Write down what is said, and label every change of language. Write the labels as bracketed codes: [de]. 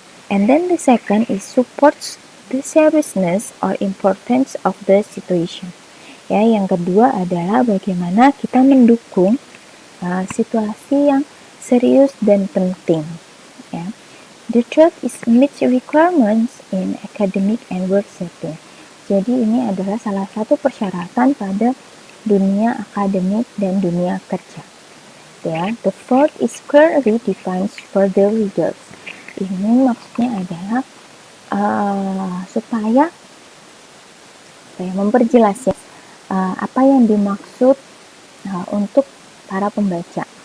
[en] And then the second is supports the seriousness or importance of the situation. [id] Ya, yang kedua adalah bagaimana kita mendukung situasi yang serius dan penting. Ya. [en] The third is meet requirements in academic and work setting. [id] Jadi ini adalah salah satu persyaratan pada dunia akademik dan dunia kerja. [en] Ya, the fourth is clearly defines for the readers. [id] Ini maksudnya adalah supaya memperjelas ya, apa yang dimaksud untuk para pembaca.